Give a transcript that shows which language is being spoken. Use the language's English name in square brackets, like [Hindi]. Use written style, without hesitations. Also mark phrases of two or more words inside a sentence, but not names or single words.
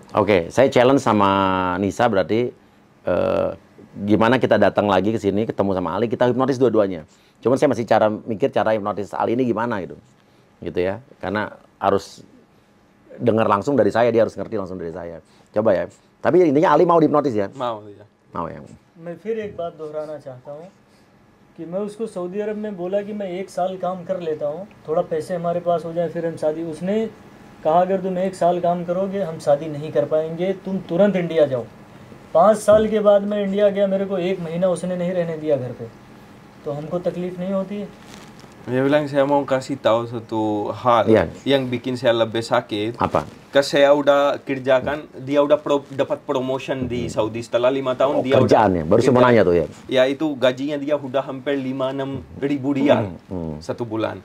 [Indonesian] Oke, saya challenge sama Nisa berarti gimana kita datang lagi ke sini ketemu sama Ali, kita hipnotis dua-duanya. Cuman saya masih mikir cara hipnotis Ali ini gimana gitu. Gitu ya. Karena harus dengar langsung dari saya, dia harus ngerti langsung dari saya. Coba ya. Tapi intinya Ali mau dihipnotis ya? Mau ya. Mau ya. [Hindi] मैं फिर एक बात दोहराना चाहता हूँ कि मैं उसको सऊदी अरब में बोला कि मैं 1 साल काम कर लेता हूँ, थोड़ा पैसे हमारे पास हो जाए फिर हम शादी. उसने कहा अगर तुम 1 साल काम करोगे हम शादी नहीं कर पाएंगे, तुम तुरंत इंडिया जाओ. 5 साल के बाद मैं इंडिया गया, मेरे को 1 महीना उसने नहीं रहने दिया घर पे, तो हमको तकलीफ नहीं होती है? [Indonesian] Dia bilang saya mau kasih tahu satu hal yang bikin saya lebih sakit. Apa? Karena saya udah kerjakan, dia udah dapat promotion di Saudi setelah 5 tahun. Dia kerjaannya, baru saya mau nanya tuh ya. Ya itu gajinya dia udah hampir 5-6 ribu rial satu bulan.